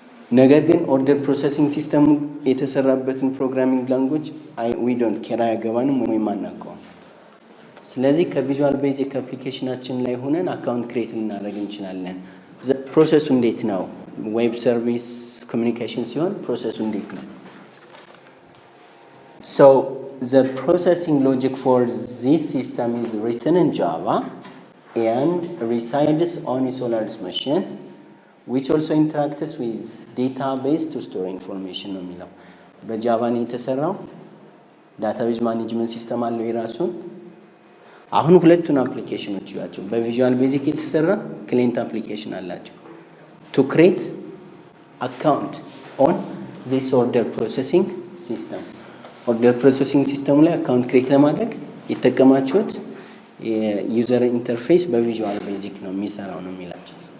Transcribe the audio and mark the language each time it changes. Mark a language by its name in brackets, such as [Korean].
[Amharic] ነገር ግን ኦርደር ፕሮሰሲንግ ሲስተሙ የተሰራበትን ፕሮግራሚንግ ላንጉጅ [English] ዊ ዶንት ኬር [Amharic] አያገባንም ወይም አናውቀውም። ስለዚህ ከቪዥዋል ቤዚክ አፕሊኬሽናችን ላይ ሆነን አካውንት ክሬት ልናደርግ እንችላለን። ፕሮሰሱ እንዴት ነው? ዌብ ሰርቪስ ኮሚኒኬሽን ሲሆን ፕሮሰሱ እንዴት ነው? [English] So the processing logic for this system is written in Java and resides on a Solaris machine which also interacts with database to store information [Amharic] ነው የሚለው በጃቫ ነው የተሰራው ዳታቤዝ ማኔጅመንት ሲስተም አለው የራሱን አሁን ሁለቱን አፕሊኬሽኖች ያቸው በቪዥዋል ቤዚክ የተሰራ ክሊየንት አፕሊኬሽን አላቸው [English] to create account on this order processing system [Amharic] order processing system ላይ አካውንት ክሬት ለማድረግ የተጠቀማችሁት የዩዘር ኢንተርፌስ በቪዥዋል ቤዚክ ነው የሚሰራው ነው የሚላቸው